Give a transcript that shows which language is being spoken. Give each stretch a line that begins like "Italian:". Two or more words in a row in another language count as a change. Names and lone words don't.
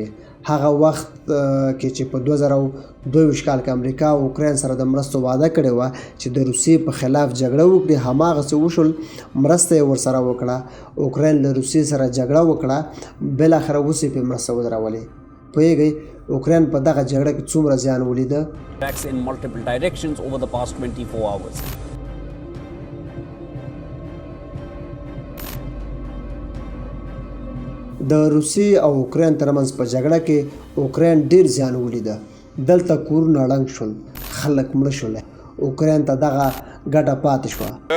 Pashto: هغه وخت کې چې په 2022 کال کې امریکا او اوکراین سره د مرستو وعده کړې وه چې د روسیې په خلاف جګړه وکړي، هماغسې وشول، مرسته یې ورسره وکړه. اوکراین له روسیې سره جګړه وکړه، بالاخره اوس یې پرې مرسته ودرولې. پوهیږئ اوکراین په دغه جګړه کې څومره زیان ولیده؟
English: in multiple directions over the past 24 hours.
Pashto: د روسیې او اوکراین ترمنځ په جګړه کې اوکراین ډیر زیان ولیده. دلته کورونه ړنګ شول، خلک مړه شول. اوکراین ته دغه ګټه پاتې شوه.